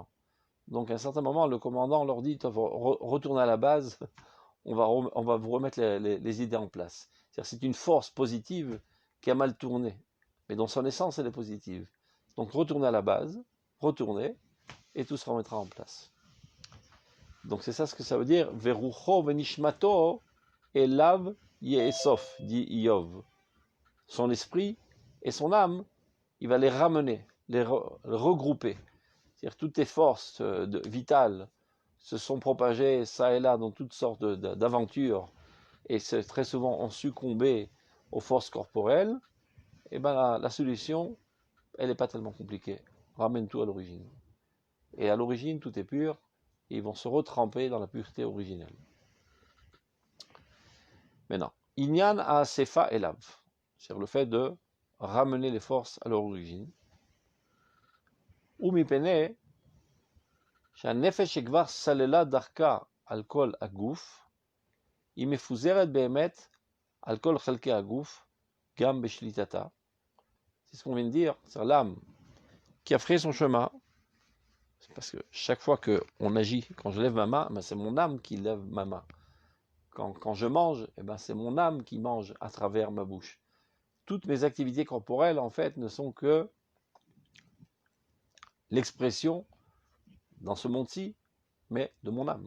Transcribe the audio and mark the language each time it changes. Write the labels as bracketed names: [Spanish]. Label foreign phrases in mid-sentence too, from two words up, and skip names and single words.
[French] Donc à un certain moment, le commandant leur dit retournez à la base, on va vous remettre les idées en place. C'est une force positive qui a mal tourné, mais dans son essence, elle est positive. Donc retournez à la base, retournez, et tout se remettra en place. Donc c'est ça ce que ça veut dire. [Hebrew] ורוחו ונשמתו אליו יאסף, [French] dit Iyov. Son esprit et son âme, il va les ramener, les regrouper. C'est-à-dire toutes tes forces vitales se sont propagées ça et là dans toutes sortes d'aventures et très souvent ont succombé aux forces corporelles. Et ben la solution, elle n'est pas tellement compliquée. Ramène tout à l'origine. Et à l'origine, tout est pur. Et ils vont se retremper dans la pureté originelle. [Hebrew] Maintenant, ענין האסיפה אליו. [French] C'est-à-dire le fait de ramener les forces à leur origine. [Hebrew] או מפני, שהנפש שכבר סללה דרכה על כל הגוף, היא מפוזרת באמת על כל חלקי הגוף, גם בשליטתה. [French] C'est ce qu'on vient de dire, c'est l'âme qui a fait son chemin. C'est parce que chaque fois qu'on agit, quand je lève ma main, ben c'est mon âme qui lève ma main. Quand je mange, eh ben c'est mon âme qui mange à travers ma bouche. Toutes mes activités corporelles, en fait, ne sont que l'expression, dans ce monde-ci, mais de mon âme.